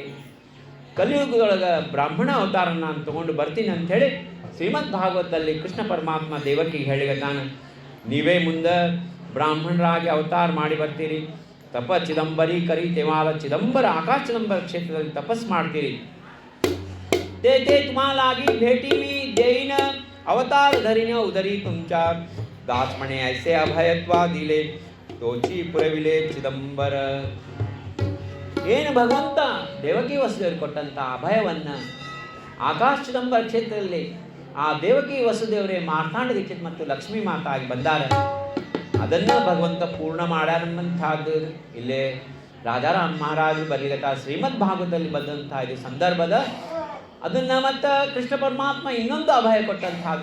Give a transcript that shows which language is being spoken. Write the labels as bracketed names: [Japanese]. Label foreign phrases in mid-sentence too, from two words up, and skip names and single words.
[Kannada] ಕಲಿಯುಗದೊಳಗೆ ಬ್ರಾಹ್ಮಣ ಅವತಾರ ನಾನು ತಗೊಂಡು ಬರ್ತೀನಿ ಅಂಥೇಳಿ ಶ್ರೀಮದ್ ಭಾಗವತದಲ್ಲಿ ಕೃಷ್ಣ ಪರಮಾತ್ಮ ದೇವಕಿಗೆ ಹೇಳಿಗತ್ತಾನ. ನೀವೇ ಮುಂದೆ ಬ್ರಾಹ್ಮಣರಾಗಿ ಅವತಾರ ಮಾಡಿ ಬರ್ತೀರಿ. [Marathi] तप चिदंबरी करी तेमाल [Kannada] ಚಿದಂಬರ ಆಕಾಶ ಚಿದಂಬರ ಕ್ಷೇತ್ರದಲ್ಲಿ ತಪಸ್ ಮಾಡ್ತೀರಿ. [Marathi] ते तुम्हालागी भेटी मी देईन अवतार धरीन उदरी तुमच्या दास म्हणे ऐसे अभयत्वा दिले तोची पुरविले ಚಿದಂಬರ. [Kannada] ಏನು ಭಗವಂತ ದೇವಕಿ ವಸುದೇವರು ಕೊಟ್ಟಂಥ ಅಭಯವನ್ನು ಆಕಾಶ ಚಿದಂಬರ ಕ್ಷೇತ್ರದಲ್ಲಿ ಆ ದೇವಕಿ ವಸುದೇವರೇ ಮಾರ್ತಾಂಡ ದೀಕ್ಷಿತ್ ಮತ್ತು ಲಕ್ಷ್ಮೀ ಮಾತಾ ಆಗಿ ಬಂದಾರ. ಅದನ್ನು ಭಗವಂತ ಪೂರ್ಣ ಮಾಡ್ಯಾರಂಥದ್ದು ಇಲ್ಲೇ ರಾಜಾರಾಮ್ ಮಹಾರಾಜರು ಬರಲಿಗತ್ತ ಶ್ರೀಮದ್ ಭಾಗವತದಲ್ಲಿ ಬಂದಂಥ ಇದು ಸಂದರ್ಭದ ಅದನ್ನು ಮತ್ತು ಕೃಷ್ಣ ಪರಮಾತ್ಮ ಇನ್ನೊಂದು ಅಭಯ ಕೊಟ್ಟಂಥದ್ದು.